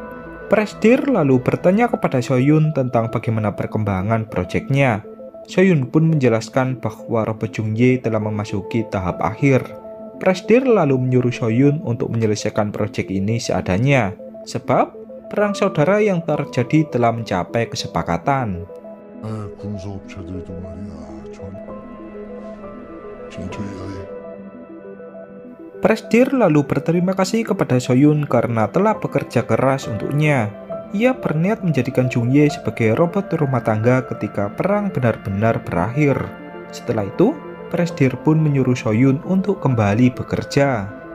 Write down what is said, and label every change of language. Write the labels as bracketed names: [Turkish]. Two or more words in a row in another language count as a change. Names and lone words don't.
[Indonesian] Presdir lalu bertanya kepada So-yun tentang bagaimana perkembangan proyeknya. So-yun pun menjelaskan bahwa robot Jung-ye telah memasuki tahap akhir. Presdir lalu menyuruh So-yun untuk menyelesaikan proyek ini seadanya, sebab perang saudara yang terjadi telah mencapai kesepakatan. [Korean] 군소업체들도 말이야, 전투해야 해. [Indonesian] Presdir lalu berterima kasih kepada So-yun karena telah bekerja keras untuknya. Ia berniat menjadikan Jung-ye sebagai robot rumah tangga ketika perang benar-benar berakhir. Setelah itu, Presdir pun menyuruh So-yun untuk kembali bekerja.